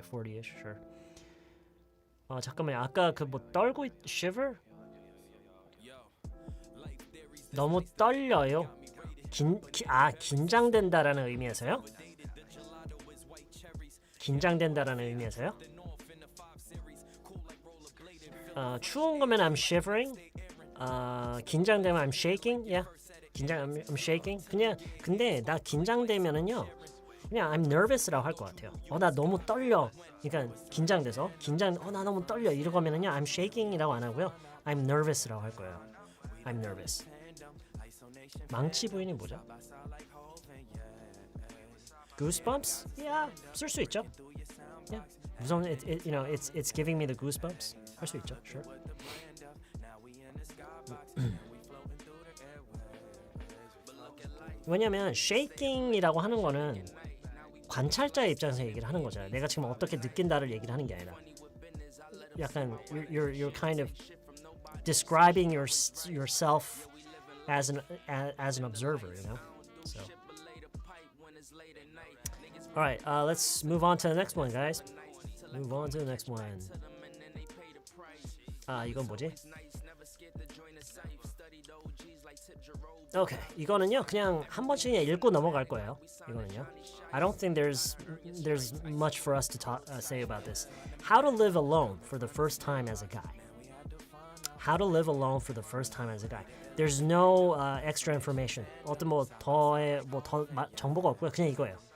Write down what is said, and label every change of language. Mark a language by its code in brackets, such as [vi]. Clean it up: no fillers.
[en] 40ish, sure. [ko] 잠깐만요. 아까 그 뭐 떨고 [en] shiver? [ko] 너무 떨려요. 긴장된다라는 의미에서요? 긴장된다라는 의미에서요? 추운 거면 [en] I'm shivering. [ko] 긴장되면 [en] I'm shaking. Yeah. I'm shaking. [ko] 그냥 근데 나 긴장되면은요. 그냥 [en] I'm nervous라고 [ko] 할 것 같아요. 나 너무 떨려. 그러니까 긴장돼서 나 너무 떨려. 이러면은요 [en] I'm shaking이라고 [ko] 안 하고요. [en] I'm nervous라고 [ko] 할 거예요. [en] I'm nervous. [ko] 망치 부인이 뭐죠? [en] Goosebumps? Yeah, [ko] 쓸 수 있죠. [en] Yeah. [ko] 무서운 [en] it's giving me the goosebumps. [ko] 할 수 있죠. [en] Sure. [ko] 왜냐면 shaking이라고 하는 거는 관찰자의 입장에서 얘기를 하는 거잖아요. 내가 지금 어떻게 느낀다를 얘기를 하는 게 아니라 약간 [en] you're kind of describing yourself as an observer, you know. So, all right, let's move on to the next one, guys. Move on to the next one. [ko] 이건 뭐지? Okay, 이거는요 그냥 한 번씩 그냥 읽고 넘어갈 거예요. 이거는요. [en] I don't think there's much for us to say about this. How to live alone for the first time as a guy. How to live alone for the first time as a guy. There's no extra information. [ko] 어떤 더 정보가 없고요. 그냥 이거예요.